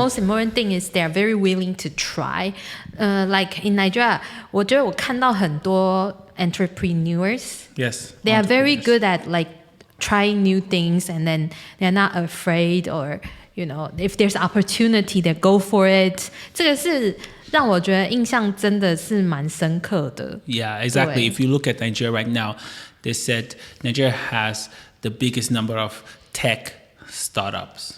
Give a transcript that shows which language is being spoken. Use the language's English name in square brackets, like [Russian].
[English] most important thing is they're very willing to try. Like in Nigeria, [Chinese] 我觉得我看到很多 [English] entrepreneurs. Yes, They are very entrepreneurs. good at like trying new things, and then they're not afraid, or you know, if there's opportunity, they go for it. [Chinese] 这个是让我觉得印象真的是蛮深刻的。 [English] Yeah, exactly. [Chinese] 对。 [English] If you look at Nigeria right now, they said Nigeria has the biggest number of tech startups.